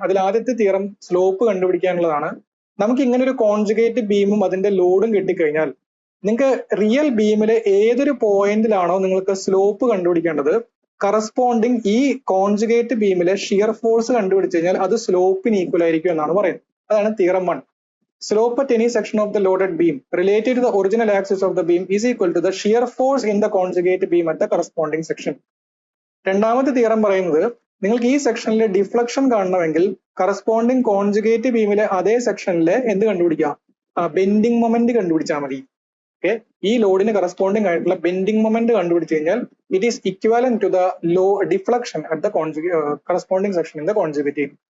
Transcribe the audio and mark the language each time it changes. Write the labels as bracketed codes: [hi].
[ml] അതിൽ ആദ്യത്തെ theorem slope കണ്ടുപിടിക്കാനുള്ളതാണ്. നമുക്ക് ഇങ്ങനെ ഒരു കോൺജുഗേറ്റ് ബീമും അതിന്റെ ലോഡും കിട്ടിക്കഴിഞ്ഞാൽ നിങ്ങൾക്ക് റിയൽ ബീമിലെ ഏതൊരു പോയിന്റിലാണോ നിങ്ങൾക്ക് സ്ലോപ്പ് കണ്ടുപിടിക്കേണ്ടത്, കറസ്പോണ്ടിങ് ഈ കോൺജുഗേറ്റ് ബീമിലെ ഷിയർ ഫോഴ്സ് കണ്ടുപിടിച്ചു കഴിഞ്ഞാൽ അത് സ്ലോപ്പിന് ഈക്വൽ ആയിരിക്കും എന്നാണ് പറയുന്നത്. അതാണ് theorem 1. [en] Slope at any section of the loaded beam related to the original axis of the beam is equal to the shear force in the conjugate beam at the corresponding section. [ml] രണ്ടാമത്തെ theorem പറയുന്നത് നിങ്ങൾക്ക് ഈ സെക്ഷനിലെ deflection കാണണമെങ്കിൽ corresponding conjugate ബീമിലെ അതേ സെക്ഷനിലെ എന്ത് കണ്ടുപിടിക്കാം? Bending moment കണ്ടുപിടിച്ചാൽ മതി. ഓക്കെ, ഈ ലോഡിന് കറസ്പോണ്ടിങ് ആയിട്ടുള്ള ബെൻഡിങ് മൊമെന്റ് കണ്ടുപിടിച്ചു കഴിഞ്ഞാൽ [en] It is equivalent to the deflection at the corresponding section in the conjugate beam.